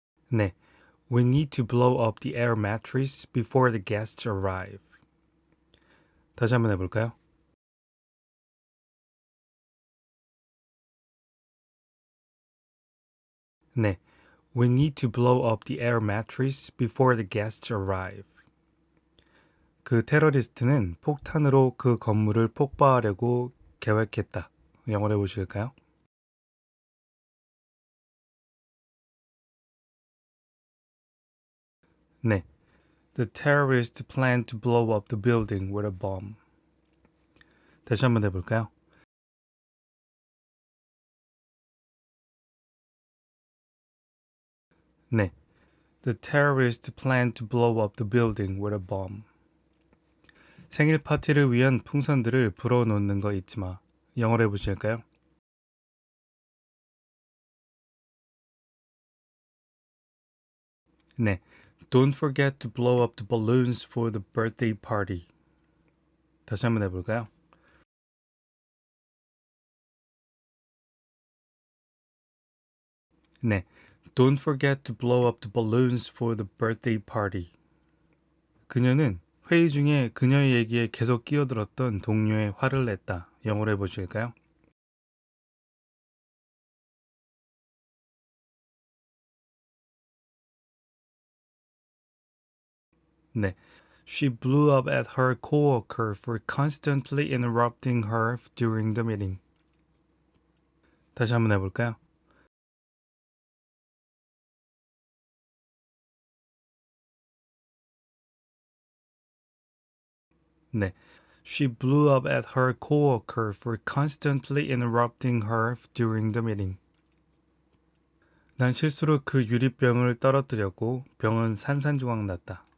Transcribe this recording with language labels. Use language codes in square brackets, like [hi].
[en] 네, we need to blow up the air mattress before the guests arrive. [ko] 다시 한번 해볼까요? [en] 네, we need to blow up the air mattress before the guests arrive. [ko] 그 테러리스트는 폭탄으로 그 건물을 폭파하려고 계획했다. 영어로 해보실까요? [en] 네, the terrorist planned to blow up the building with a bomb. [ko] 다시 한번 해볼까요? [en] 네, the terrorist planned to blow up the building with a bomb. [ko] 생일 파티를 위한 풍선들을 불어놓는 거 잊지 마. 영어로 해보실까요? [en] 네, don't forget to blow up the balloons for the birthday party. [ko] 다시 한번 해볼까요? [en] 네, don't forget to blow up the balloons for the birthday party. [ko] 그녀는 회의 중에 그녀의 얘기에 계속 끼어들었던 동료의 화를 냈다. 영어로 해보실까요? [en] 네, she blew up at her coworker for constantly interrupting her during the meeting. [ko] 다시 한번 해볼까요? [en] 네, she blew up at her coworker for constantly interrupting her during the meeting. [ko] 난 실수로 그 유리병을 떨어뜨렸고 병은 산산조각 났다.